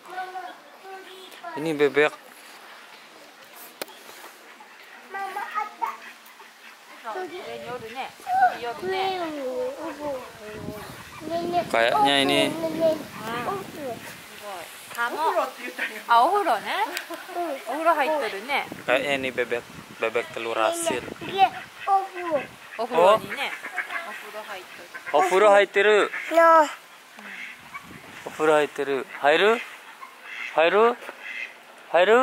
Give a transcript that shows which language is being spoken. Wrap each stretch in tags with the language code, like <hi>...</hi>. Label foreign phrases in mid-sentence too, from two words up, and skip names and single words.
<id>Ini bebek. Kayaknya ini. Kayaknya ini bebek telur asin. Oh.</id> <ja>お風呂入ってる。お風呂入ってる. 入る？入る？入る?</ja>